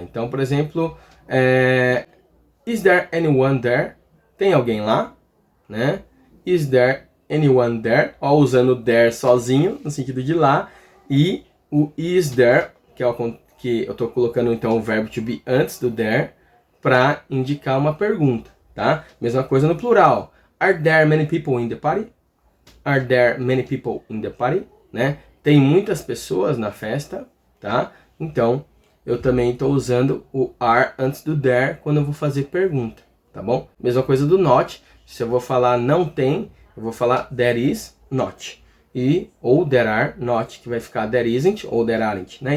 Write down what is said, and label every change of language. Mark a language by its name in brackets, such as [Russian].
[Portuguese] Então, por exemplo, [English] is there anyone there? [Portuguese] Tem alguém lá? Né? [English] Is there anyone there? [Portuguese] Ó, usando there sozinho, no sentido de lá. E o is there, que eu estou colocando então o verbo to be antes do there, para indicar uma pergunta, tá? Mesma coisa no plural. [English] Are there many people in the party? Are there many people in the party? [Portuguese] Né? Tem muitas pessoas na festa, tá? Então, eu também estou usando o are antes do there quando eu vou fazer pergunta, tá bom? Mesma coisa do not. Se eu vou falar não tem, eu vou falar [English] there is not. [Portuguese] Ou there are not, que vai ficar [English] there isn't [Portuguese] ou [English] there aren't, [Portuguese] né?